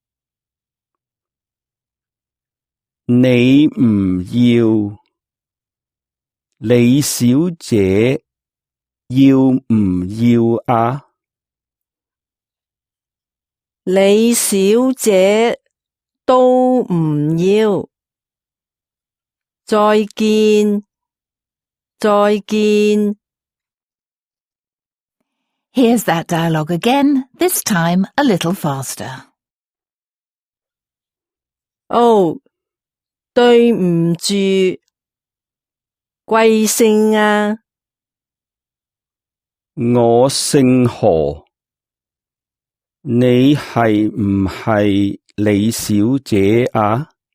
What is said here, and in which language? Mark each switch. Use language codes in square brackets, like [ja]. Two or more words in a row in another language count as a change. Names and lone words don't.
[yue] 你唔要，李小姐要唔要啊？李小姐都唔要。再見，再見。 [en] Here's that dialogue again, this time a little faster. [yue] 哦，對唔住，貴姓啊？我姓何，你係唔係李小姐啊？